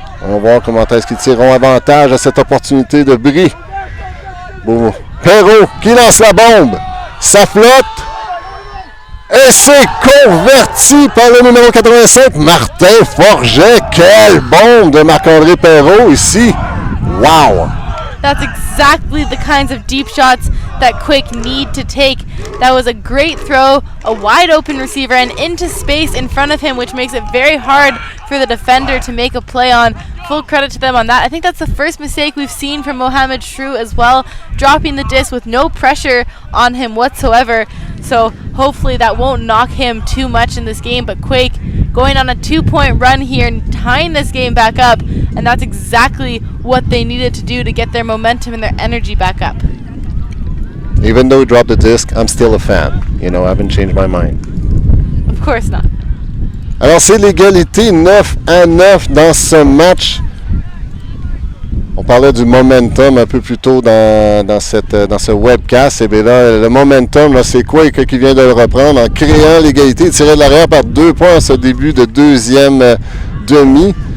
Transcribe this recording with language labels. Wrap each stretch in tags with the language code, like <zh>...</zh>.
<fr>On va voir comment est-ce qu'ils tireront avantage à cette opportunité de Brie. Bon. Perrault qui lance la bombe. Ça flotte. Et c'est converti par le numéro 85, Martin Forget. Quelle bombe de Marc-André Perrault ici.</fr> <en>Wow! That's exactly the kinds of deep shots that Quake need to take. That was a great throw, a wide open receiver, and into space in front of him, which makes it very hard for the defender to make a play on. Full credit to them on that. I think that's the first mistake we've seen from Mohamed Shrew as well, dropping the disc with no pressure on him whatsoever. So hopefully that won't knock him too much in this game, but Quake going on a 2-point run here and tying this game back up, and that's exactly what they needed to do to get their momentum and their energy back up. Even though we dropped the disc, I'm still a fan. You know, I haven't changed my mind. Of course not.</en> <fr>Alors c'est l'égalité 9-9 dans ce match. On parlait du momentum un peu plus tôt dans ce webcast. Et bien là, le momentum, là, c'est Quake qui vient de le reprendre en créant l'égalité. Il tirait de l'arrière par 2 points à ce début de deuxième demi.</fr>